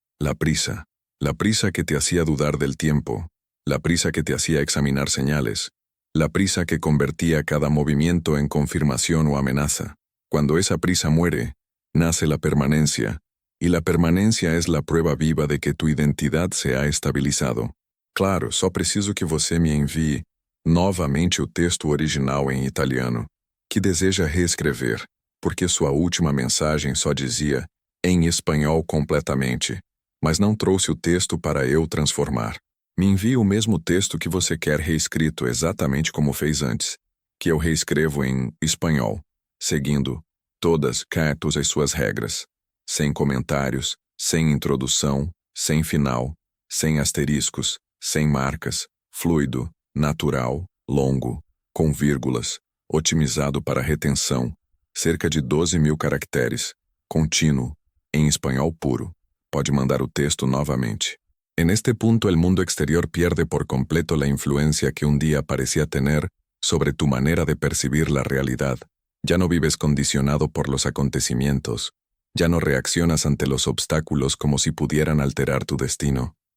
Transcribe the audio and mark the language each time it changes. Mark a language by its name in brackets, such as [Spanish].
[Spanish] La prisa que te hacía dudar del tiempo, la prisa que te hacía examinar señales, la prisa que convertía cada movimiento en confirmación o amenaza. Cuando esa prisa muere, nace la permanencia, y la permanencia es la prueba viva de que tu identidad se ha estabilizado. [Portuguese] Claro, só preciso que você me envie novamente o texto original em italiano, que deseja reescrever, porque sua última mensagem só dizia em espanhol completamente, mas não trouxe o texto para eu transformar. Me envie o mesmo texto que você quer reescrito exatamente como fez antes, que eu reescrevo em espanhol, seguindo todas as suas regras, sem comentários, sem introdução, sem final, sem asteriscos, sem marcas, fluido, natural, longo, com vírgulas, otimizado para retenção, cerca de 12.000 caracteres, contínuo, em espanhol puro. Pode mandar o texto novamente. [Spanish] En este punto el mundo exterior pierde por completo la influencia que un día parecía tener sobre tu manera de percibir la realidad. Ya no vives condicionado por los acontecimientos. Ya no reaccionas ante los obstáculos como si pudieran alterar tu destino.